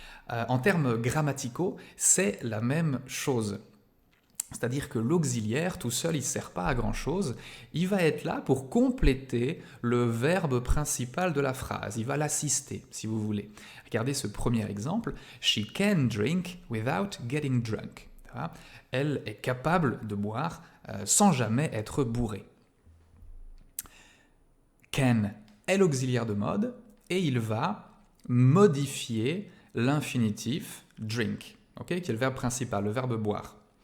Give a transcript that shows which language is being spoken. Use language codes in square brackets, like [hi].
[fr] En termes grammaticaux, c'est la même chose. C'est-à-dire que l'auxiliaire, tout seul, il ne sert pas à grand-chose. Il va être là pour compléter le verbe principal de la phrase. Il va l'assister, si vous voulez. Regardez ce premier exemple. [en] She can drink without getting drunk. [fr] Elle est capable de boire sans jamais être bourrée. Can est l'auxiliaire de mode et il va modifier l'infinitif drink, qui est le verbe principal, le verbe boire.